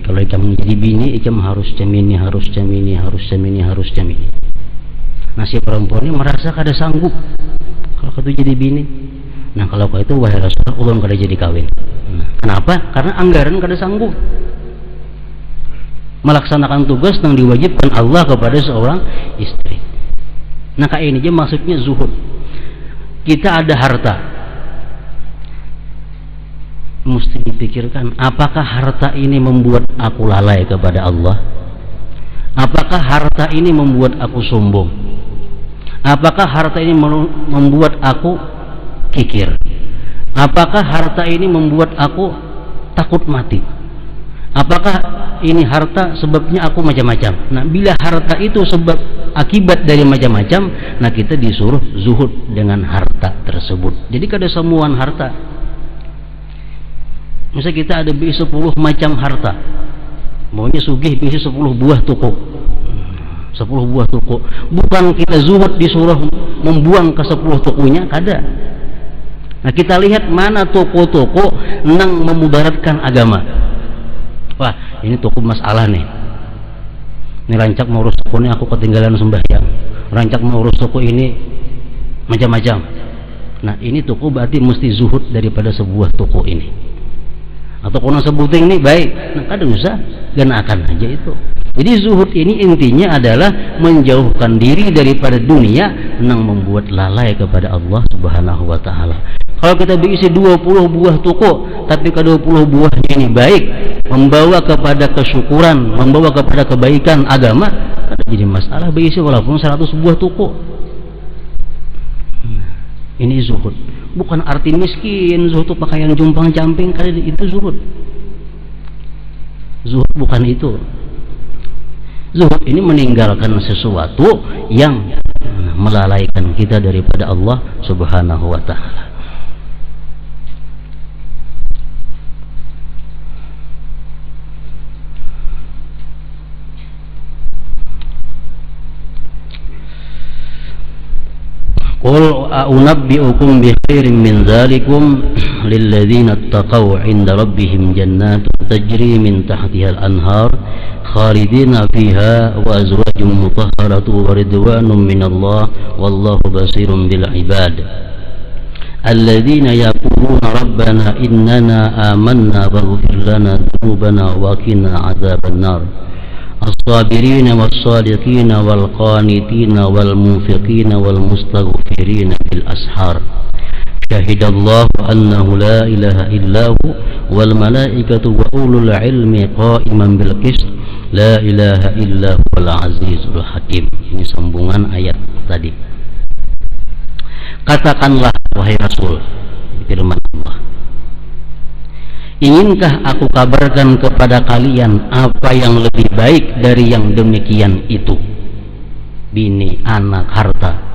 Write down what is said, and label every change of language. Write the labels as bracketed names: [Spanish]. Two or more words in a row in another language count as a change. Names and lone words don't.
[Banjar] Kalau ikam menjadi bini, ikam harus jamini. Nah si perempuan ini merasa kada sanggup kalau itu jadi bini. Nah kalau itu wahai Rasulullah, ulun kada jadi kawin. Nah, kenapa? Karena anggaran kada sanggup melaksanakan tugas yang diwajibkan Allah kepada seorang istri. [Indonesian] Nah kayak ini aja maksudnya zuhud. Kita ada harta, mesti dipikirkan apakah harta ini membuat aku lalai kepada Allah? Apakah harta ini membuat aku sombong? Apakah harta ini membuat aku kikir? Apakah harta ini membuat aku takut mati? Apakah ini harta sebabnya aku macam-macam? Nah, bila harta itu sebab akibat dari macam-macam, nah kita disuruh zuhud dengan harta tersebut. [Banjar] Jadi kada semuaan harta. Misalnya kita ada 10 macam harta, maunya sugih bisi 10 buah toko, 10 buah toko. Bukan kita zuhud disuruh membuang ke 10 tokonya, kada. Nah kita lihat mana toko-toko nang memudaratkan agama. Wah ini toko masalah nih. Ini rancak mau urus toko ini aku ketinggalan sembahyang. Rancak mau urus toko ini macam-macam. [Indonesian] Nah ini toko berarti mesti zuhud daripada sebuah toko ini. [Banjar] Atau kono sebuting ini baik. Nah kadang usah ganakan aja itu. [Indonesian] Jadi zuhud ini intinya adalah menjauhkan diri daripada dunia yang membuat lalai kepada Allah [Arabic] سبحانه وتعالى. [Indonesian] Kalau kita berisi 20 buah toko tapi ke-20 buahnya ini baik, membawa kepada kesyukuran, membawa kepada kebaikan agama, ada jadi masalah berisi walaupun 100 buah toko. Ini zuhud. Bukan arti miskin, zuhud itu pakaian jumpang-camping, kali itu zuhud. Zuhud bukan itu. Zuhud ini meninggalkan sesuatu yang melalaikan kita daripada Allah [Arabic] سبحانه وتعالى. قل أؤنبئكم بخير من ذلكم للذين اتقوا عند ربهم جنات تجري من تحتها الأنهار خالدين فيها وأزواج مطهرة ورضوان من الله والله بصير بالعباد الذين يقولون ربنا إننا آمنا فاغفر لنا ذنوبنا وقنا عذاب النار الصابرين والصادقين والقانتين والمنفقين والمستغفرين بالأسحار شهد الله أنه لا إله إلا هو والملائكة وأولو العلم قائما بالقسط لا إله إلا هو العزيز الحكيم. [Indonesian] Ini sambungan ayat tadi. Katakanlah wahai Rasul, firman Allah, Inginkah aku kabarkan kepada kalian apa yang lebih baik dari yang demikian itu? Bini, anak, harta.